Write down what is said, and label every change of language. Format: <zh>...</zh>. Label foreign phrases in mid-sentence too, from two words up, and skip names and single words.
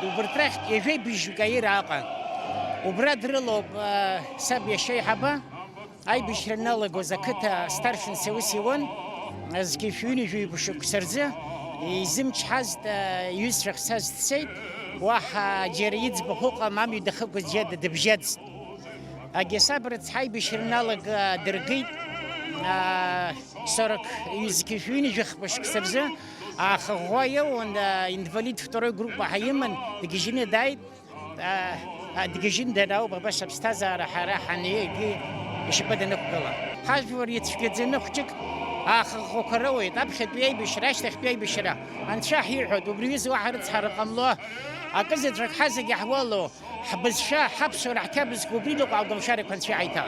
<ab>Убарҭ рахьтә ижәи-быжьҩык аира аҟан. Убра дрылоуп саб иашьа еиҳаба аибашьра налагоз ақыҭа старшинс аус иуан, зқьи шәҩынҩажәи шықәса рзы изымчҳазт иҩызцәа хцаз дцеит, уаҳа џьара иӡбахә ыҟам, амҩа дахыгоз џьара дыбжьаӡт. Агьасаб рыцҳа аибашьра налага дыргеит 40 шәҩынҩажәи шықәса рзы, ахаӷәӷәа иауан,</ab> <ru>инвалид второй группа ҳаиман, дгьежьны дааит.</ru> <ab>Дгьежьны данаауп абас аԥсҭазаара ҳара ҳаниагьы ишьапы данықәгыла. Ҳажәлар иацәгьаӡаны хәҷык ахаӷәӷәақәа роуеит, аԥхьатәи аибашьра, ашьҭахьтәи аибашьра. Анцәа ҳирҳәоит, убри аҩыза уаҳа рыцҳара ҟамло, акызаҵәык ҳазегьы ҳуало, ҳбызшәа, ҳаԥсуара, ҳҭабызқәа убри дыҟоу агәамшарақәа Анцәа иааиҭалт.</ab>